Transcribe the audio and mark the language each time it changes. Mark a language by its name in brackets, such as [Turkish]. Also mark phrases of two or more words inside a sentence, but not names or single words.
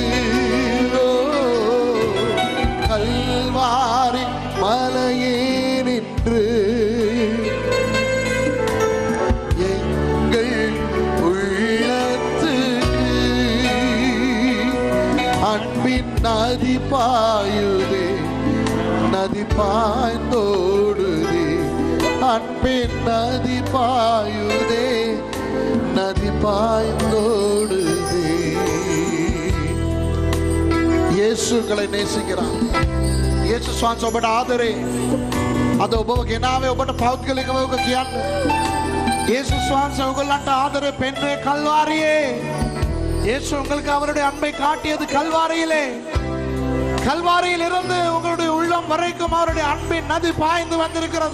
[Tamil] கல்வாரி மலையினின்று எங்கள் உள்ளத்துக்கு அன்பின் நதி பாயுதே நதி பாய்ந்தோடுதே அன்பின் நதி பாயுதே நதி பாய்ந்தோடுதே. இயேசு உங்களை நேசிக்கிறார். [Sinhala] යේසුස් වහන්සේ ඔබට ආදරේ. අද ඔබව ගෙනාවේ ඔබට පෞද්ගලිකව ඔබ කියන්න. යේසුස් වහන්සේ ඔයගොල්ලන්ට ආදරේ පෙන්වන්නේ கல்வாரியே. [Tamil] இயேசு உங்களுக்கு அவருடைய அன்பை காட்டியது கல்வாரியிலே. கல்வாரியில் இருந்து உங்களுடைய உள்ளம் வரைக்கும் அவருடைய அன்பின் நதி பாய்ந்து வந்திருக்கிறது.